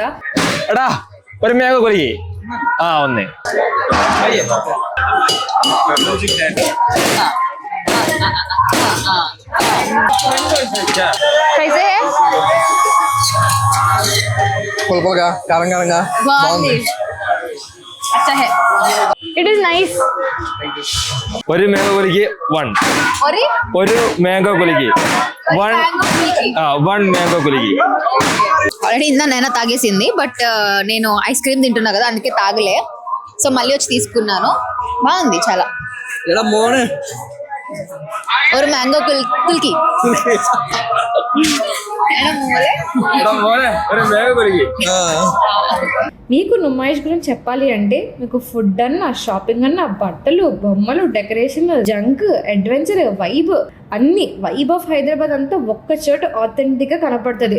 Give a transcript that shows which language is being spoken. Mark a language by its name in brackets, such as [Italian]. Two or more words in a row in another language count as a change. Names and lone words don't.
[Telugu] మరి మ్యాంగో కుల్కి ఉంది. పులుపులుగా కారంగా బాగుంది. [English] It is nice. [Malayalam] ഒരു മാംഗോ കുലിക്ക് 1. ഒരു മാംഗോ കുലിക്ക് 1 മാംഗോ కులికి. [Telugu] ఆల్రెడీ ఇందా తాగేసింది, బట్ నేను ఐస్ క్రీమ్ తింటున్నా కదా అందుకే తాగలే. సో మళ్ళీ వచ్చి తీసుకున్నాను. బాగుంది చాలా. [Malayalam] ഒരു മാംഗോ കുൽക്കി. [Telugu] మీకు నుమాయిష్ గురించి చెప్పాలి అంటే మీకు ఫుడ్ అన్న, షాపింగ్ అన్న, బట్టలు, బొమ్మలు, డెకరేషన్, జంక్, అడ్వెంచర్, వైబ్ అన్ని [English] vibe of Hyderabad [Telugu] అంతా ఒక్క చోట ఆథెంటిక్గా కనపడుతుంది.